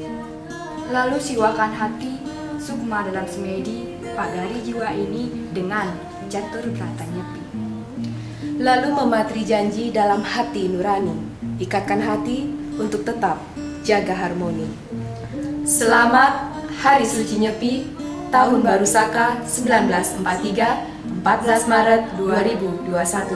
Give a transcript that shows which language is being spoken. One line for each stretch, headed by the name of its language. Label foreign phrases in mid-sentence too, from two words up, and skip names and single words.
Indonesian: Lalu siwakan hati, sukma dalam semedi, pagari jiwa ini dengan catur berata nyepi. Lalu mematri janji dalam hati nurani, ikatkan hati untuk tetap jaga harmoni. Selamat Hari Suci Nyepi, Tahun Baru Saka 1943, 14 Maret 2021.